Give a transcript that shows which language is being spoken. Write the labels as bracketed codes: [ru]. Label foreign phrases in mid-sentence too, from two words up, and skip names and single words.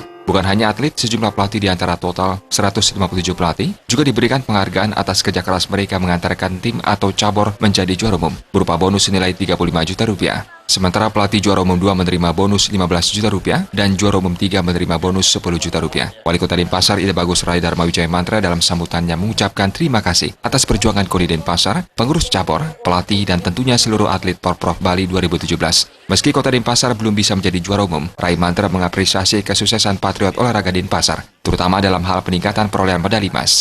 [id] Bukan hanya atlet, sejumlah pelatih di antara total 157 pelatih juga diberikan penghargaan atas kerja keras mereka mengantarkan tim atau cabur menjadi juara umum, berupa bonus senilai 35 juta rupiah. Sementara pelatih juara umum 2 menerima bonus 15 juta rupiah dan juara umum 3 menerima bonus 10 juta rupiah. Wali Kota Denpasar Ida Bagus Rai Dharma Wijaya Mantra dalam sambutannya mengucapkan terima kasih atas perjuangan KONI Denpasar, pengurus cabur, pelatih, dan tentunya seluruh atlet Porprov Bali 2017. Meski Kota Denpasar belum bisa menjadi juara umum, Rai Mantra mengapresiasi kesuksesan Patriot Olahraga Denpasar, terutama dalam hal peningkatan perolehan medali emas.